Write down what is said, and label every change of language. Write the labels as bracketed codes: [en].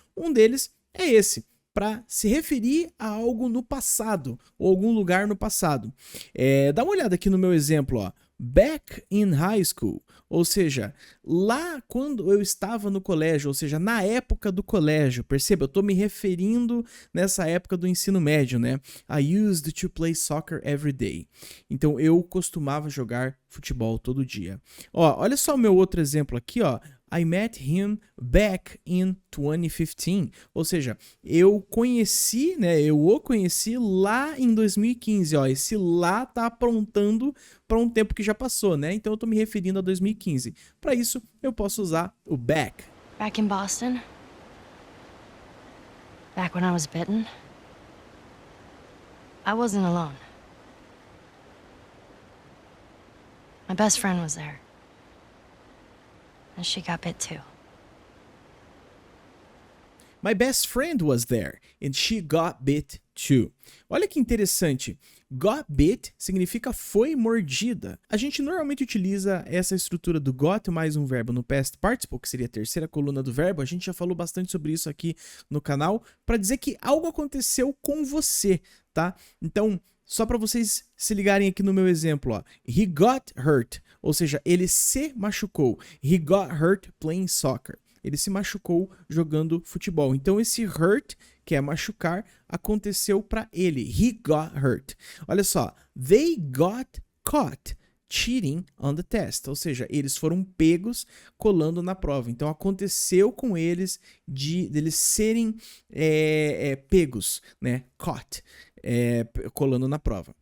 [pt] Um deles é esse, para se referir a algo no passado, ou algum lugar no passado. Dá uma olhada aqui no meu exemplo, ó. [en] Back in high school, [pt] ou seja, lá quando eu estava no colégio, ou seja, na época do colégio, perceba, eu estou me referindo nessa época do ensino médio, né? [en] I used to play soccer every day. [pt] Então eu costumava jogar futebol todo dia. Ó, olha só o meu outro exemplo aqui, ó. [en] I met him back in 2015, [pt] ou seja, eu conheci, né, eu o conheci lá em 2015, ó, esse lá tá apontando para um tempo que já passou, né, então eu tô me referindo a 2015. Para isso, eu posso usar o back. [en] Back in Boston? Back when I was bitten? I wasn't alone. My best friend was there. And she got bit too. My best friend was there and she got bit too. [pt] Olha que interessante. Got bit significa foi mordida. A gente normalmente utiliza essa estrutura do got mais um verbo no past participle, que seria a terceira coluna do verbo. A gente já falou bastante sobre isso aqui no canal, para dizer que algo aconteceu com você, tá? Então, só para vocês se ligarem aqui no meu exemplo, ó. [en] He got hurt, [pt] ou seja, ele se machucou. [en] He got hurt playing soccer. [pt] Ele se machucou jogando futebol. Então esse hurt, que é machucar, aconteceu para ele. [en] He got hurt. [pt] Olha só, [en] they got caught cheating on the test, [pt] ou seja, eles foram pegos colando na prova. Então aconteceu com eles deles serem pegos, né? Caught. Colando na prova.